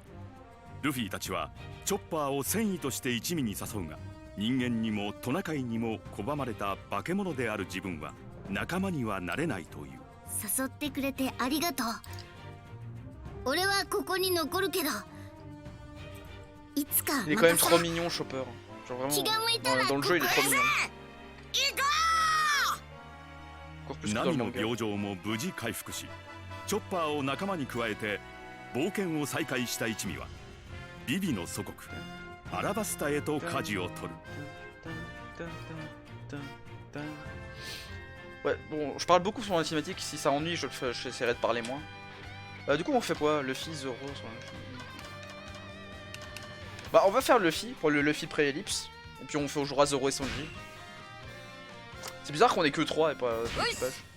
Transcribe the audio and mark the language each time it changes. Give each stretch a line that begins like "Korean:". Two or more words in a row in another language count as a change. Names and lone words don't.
Japanese: ルフィたちはチョッパーを戦意として一味に誘うが人間にもトナカイにも拒まれた化け物である自分は仲間にはなれないという。誘ってくれてありがとう。俺はここに残るけどいつかまたさ。
French: Il est quand même trop mignon, Chopper. Genre vraiment, dans le jeu il est trop mignon. Encore plus que dans le manga.
Japanese: 病状も無事回復し、チョッパーを仲間に加えて冒険を再開した一味はビビの祖国アラバスタへと舵を取る。
French: Ouais, bon, je parle beaucoup sur la cinématique, si ça ennuie, j'essaierai de parler moins. Du coup, on fait quoi? Luffy, Zoro sur Bah, on va faire Luffy pour le Luffy pré-ellipse. Et puis on jouera Zoro et Sanji. C'est bizarre qu'on ait que 3 et pas l'équipage.